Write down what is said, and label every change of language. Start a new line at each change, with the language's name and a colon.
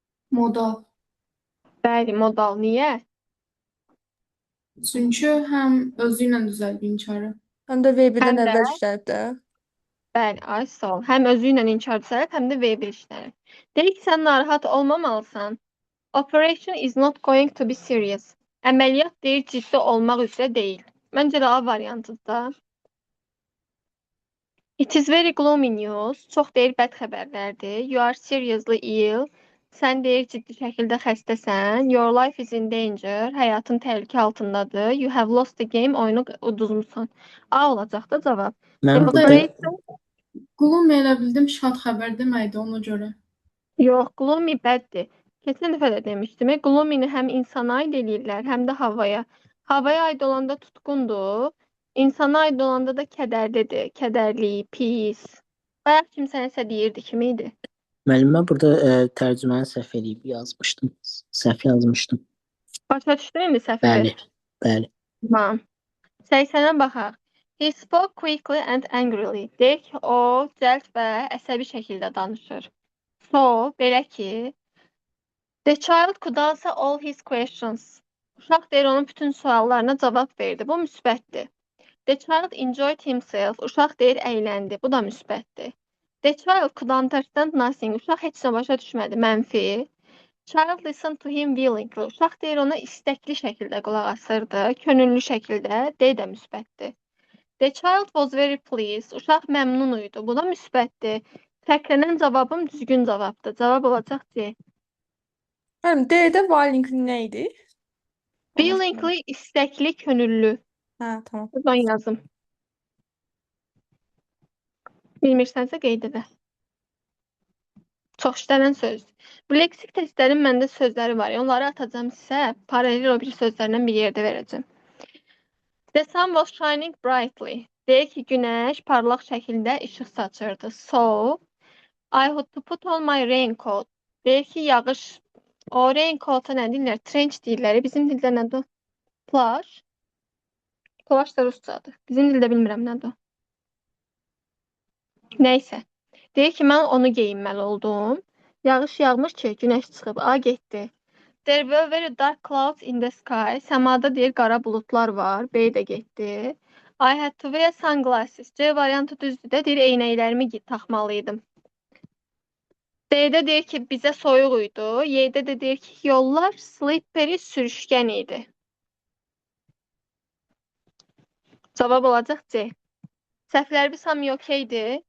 Azerbaijani: modal. Bəli, modal. Niyə? Çünki həm özü ilə düzəldir inkarı. Həm də V1-dən Həm də- əvvəl işləyib də. Bəli, ay sağ ol. Həm özü ilə inkar düzəlib, həm də V1 işlənir. Deyir ki, sən narahat olmamalısan.
English: Operation is not going to be serious.
Azerbaijani: Əməliyyat deyir ciddi olmaq üzrə deyil. Məncə də A variantıdır da.
English: It is very gloomy news.
Azerbaijani: Çox deyir bəd xəbərlərdir.
English: You are seriously ill.
Azerbaijani: Sən deyir ciddi şəkildə xəstəsən.
English: Your life is in danger.
Azerbaijani: Həyatın təhlükə altındadır.
English: You have lost the game.
Azerbaijani: Oyunu uduzmusan. A olacaq da cavab. Mən Burada- burada Gloomy elə bildim şad xəbər deməkdir ona görə. Yox, gloomy bəddir. Keçən dəfə də demişdim. Gloomy'ni həm insana aid eləyirlər, həm də havaya. Havaya aid olanda tutqundur. İnsana aid olanda da kədərlidir. Kədərli, pis. Bayaq kimsə nəsə deyirdi, kim idi? müəllimə burada tərcüməni səhv edib yazmışdım. Səhv yazmışdım. Başa düşdün indi səhvi? Bəli, bəli. Tamam. 80-ə baxaq.
English: He spoke quickly and angrily.
Azerbaijani: Deyir ki, o cəld və əsəbi şəkildə danışır.
English: So,
Azerbaijani: belə ki,
English: the child could answer all his questions.
Azerbaijani: Uşaq deyir, onun bütün suallarına cavab verdi. Bu müsbətdir.
English: The child enjoyed himself.
Azerbaijani: Uşaq deyir, əyləndi. Bu da müsbətdir.
English: The child could understand nothing.
Azerbaijani: Uşaq heç nə başa düşmədi. Mənfi.
English: Child listened to him willingly.
Azerbaijani: Uşaq deyir, ona istəkli şəkildə qulaq asırdı. Könüllü şəkildə. D də müsbətdir.
English: The child was very pleased.
Azerbaijani: Uşaq məmnun idi. Bu da müsbətdir. Fərqlənən cavabım düzgün cavabdır. Cavab olacaq C. Həm D-də willingly nə idi? Willingly istəkli, könüllü. Hə, tamam. Buradan yazım. Bilmirsənsə qeyd edə. Çox işlənən söz. Bu leksik testlərin məndə sözləri var. Onları atacağım sizə. Paralel o bir sözlərlə bir yerdə verəcəm.
English: The sun was shining brightly.
Azerbaijani: Deyir ki, günəş parlaq şəkildə işıq saçırdı.
English: So, I had to put on my raincoat.
Azerbaijani: Deyir ki, yağış. O raincoat-a nə deyirlər? Trench deyirlər. Bizim dildə nədir? Plaş. Plaş da ruscadır. Bizim dildə bilmirəm nədir. Nəysə. Deyir ki, mən onu geyinməli oldum. Yağış yağmış ki, günəş çıxıb. A getdi.
English: There were very dark clouds in the sky.
Azerbaijani: Səmada deyir qara buludlar var. B də getdi.
English: I had to wear sunglasses.
Azerbaijani: C variantı düzdür də deyir eynəklərimi taxmalıydım. D-də deyir ki bizə soyuq idi. Y-də də deyir ki yollar slippery sürüşkən idi. Cavab olacaq C. Səhvlər bir hamı okeydir.